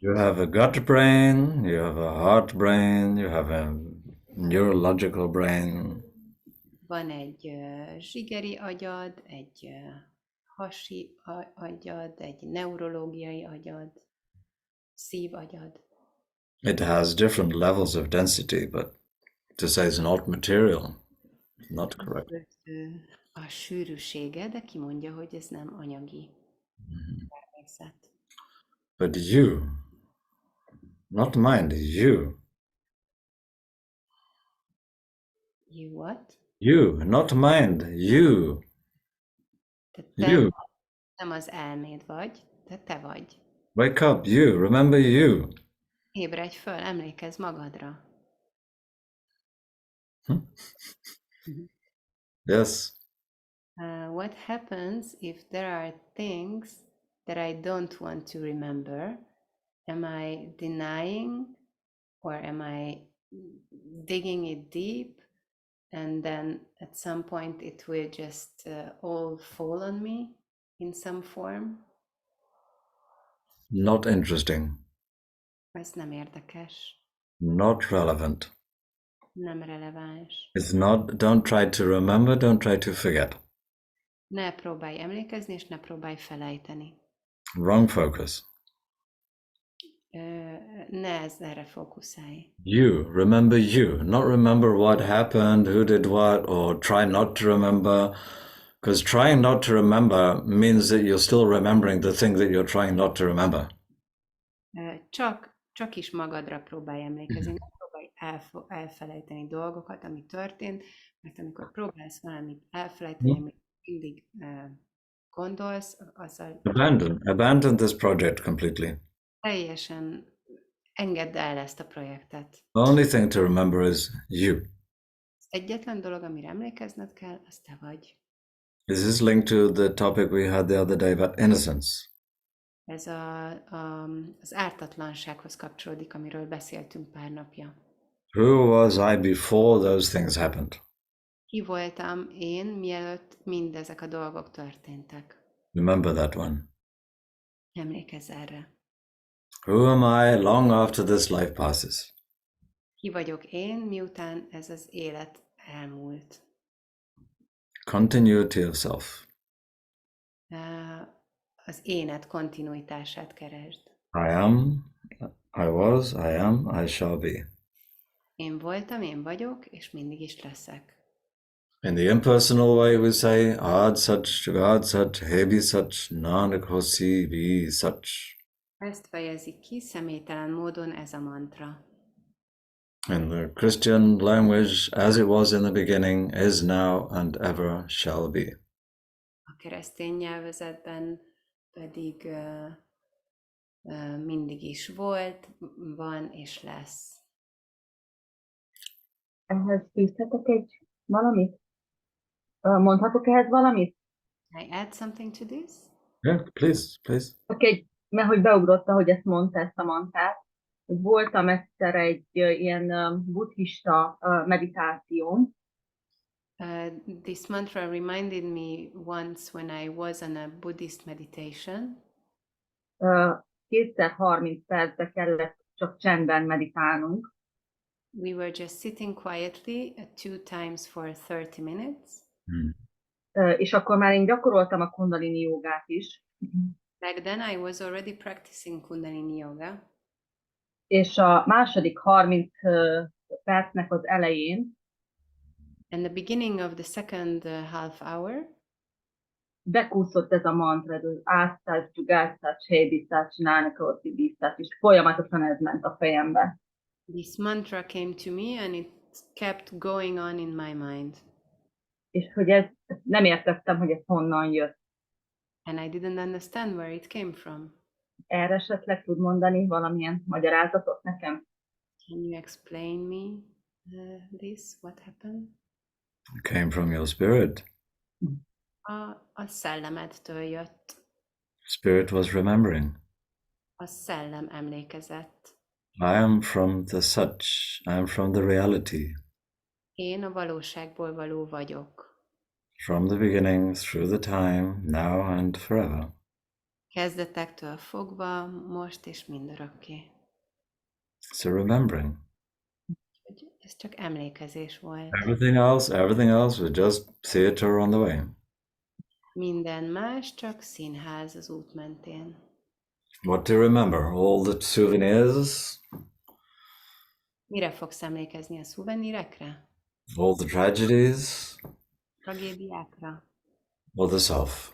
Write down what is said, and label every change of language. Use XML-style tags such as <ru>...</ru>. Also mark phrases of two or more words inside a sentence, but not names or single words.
<en>You have a gut brain, you have a heart brain, you have a neurological brain.</en> <hu>Van egy zsigeri agyad, egy hasi agyad, egy neurológiai agyad, szívagyad.</hu> <en>It has different levels of density, but to say it's not material, not correct.</en> <hu>A sűrűsége, de ki mondja, hogy ez nem anyagi természet.</hu> <en>But you, not mind, you. You what? You, not mind. You.</en> <hu>Tehát te</hu> <en>You.</en> <hu>nem az elméd vagy, de te vagy.</hu> <en>Wake up. You. Remember you.</en> <hu>Ébredj föl, emlékezz magadra.</hu> <en>Yes. What happens if there are things that I don't want to remember? Am I denying or am I digging it deep? And then at some point it will just all fall on me in some form? Not interesting.</en> <hu>Ez nem érdekes,</hu> <en>Not relevant.</en> <hu>nem releváns.</hu> <en>It's not, don't try to remember, don't try to forget.</en> <hu>Ne próbálj emlékezni, és ne próbálj felejteni.</hu> <en>Wrong focus.</en> <hu>Ne erre fókuszálj.</hu> <en>You, remember you, not remember what happened, who did what, or try not to remember. Because trying not to remember means that you're still remembering the thing that you're trying not to remember.</en> <hu>Csak is magadra próbálj emlékezni, ne próbálj elfelejteni dolgokat, ami történt, mert amikor próbálsz valamit elfelejteni, amit mindig gondolsz, azzal</hu> <en>Abandon this project completely.</en> <hu>teljesen engedd el ezt a projektet.</hu> <en>The only thing to remember is you.</en> <hu>Az egyetlen dolog, amire emlékezned kell, az te vagy.</hu> <en>This is linked to the topic we had the other day about innocence.</en> <hu>Ez az ártatlansághoz kapcsolódik, amiről beszéltünk pár napja.</hu> <en>Who was I before those things happened?</en> <hu>Ki voltam én, mielőtt mindezek a dolgok történtek?</hu> <en>Remember that one.</en> <hu>Emlékezz erre.</hu> <en>Who am I long after this life passes?</en> <hu>Ki vagyok én, miután ez az élet elmúlt?</hu> <en>Continuity of self.</en> <hu>Az énet kontinuitását keresd.</hu> <en>I am, I was, I am, I shall be.</en> <hu>Én voltam, én vagyok, és mindig is leszek.</hu> <en>In the impersonal way we say,</en> <pa>ਆਦਿ ਸਚੁ, ਜੁਗਾਦਿ ਸਚੁ, ਹੈ ਭੀ ਸਚੁ, ਨਾਨਕ ਹੋਸੀ ਭੀ ਸਚੁ.</pa> <hu>Ezt fejezik ki személytelen módon ez a mantra.</hu> <en>In the Christian language, as it was in the beginning, is now, and ever shall be.</en> <hu>A keresztény nyelvezetben pedig mindig is volt, van és lesz. Ehhez fűzhetek egy valamit? Mondhatok ehhez valamit?</hu> <en>Can I add something to this? Yeah, please, please.</en> <hu>Mert hogy beugrott, hogy ezt mondta, ezt a mantrát. Voltam egyszer egy ilyen buddhista meditáción.</hu> <en>This mantra reminded me once when I was on a Buddhist meditation.</en> <hu>230 percbe kellett csak csendben meditálnunk.</hu> <en>We were just sitting quietly 2 times for 30 minutes.</en> <hu>És akkor már én gyakoroltam a kundalini jogát is.</hu> <en>Back then I was already practicing Kundalini Yoga.</en> <hu>És a második 30 percnek az elején</hu> <en>And the beginning of the second half hour,</en> <hu>bekúszott ez a mantra, ez az</hu> <pa>ਆਦਿ ਸਚੁ, ਜੁਗਾਦਿ ਸਚੁ, ਹੈ ਭੀ ਸਚੁ, ਨਾਨਕ ਹੋਸੀ ਭੀ ਸਚੁ,</pa> <hu>és folyamatosan ez ment a fejembe.</hu> <en>this mantra came to me and it kept going on in my mind.</en> <hu>És hogy ezt nem értettem, hogy ez honnan jött.</hu> <en>And I didn't understand where it came from.</en> <hu>Erre esetleg tud mondani valamilyen magyarázatot nekem?</hu> <en>Can you explain me this? What happened? It came from your spirit.</en> <hu>A szellemedtől jött.</hu> <en>Spirit was remembering.</en> <hu>A szellem emlékezett.</hu> <en>I am from the Sat. I am from the reality.</en> <hu>Én a valóságból való vagyok.</hu> <en>From the beginning, through the time, now and forever.</en> <hu>Kezdetektől fogva, most és mindörökké.</hu> <en>So remembering.</en> <hu>Ez csak emlékezés volt.</hu> <en>Everything else was just theater on the way.</en> <hu>Minden más csak színház az út mentén.</hu> <en>What to remember? All the souvenirs,</en> <hu>Mire fogsz emlékezni, a szuvenírekre?</hu> <en>all the tragedies,</en> <hu>Tragédiákra?</hu> <en>or the self.</en>